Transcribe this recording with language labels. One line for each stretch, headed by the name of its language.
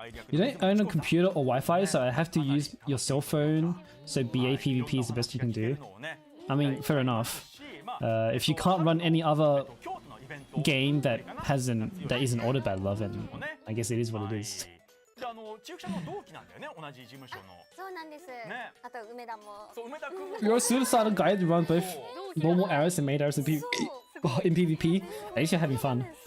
English: You don't own a computer or Wi-Fi, so I have to use your cell phone, so BA PvP is the best you can do. I mean, fair enough. If you can't run any other game that is an order battler, then I guess it is what it is.
Japanese: 中学者の同期なんだよね、同じ事務所の。そうなんです。あと梅田も。そう、梅田君も。
English: You're a suicidal guy to run both normal arrows and main arrows in PvP. At least you're having fun.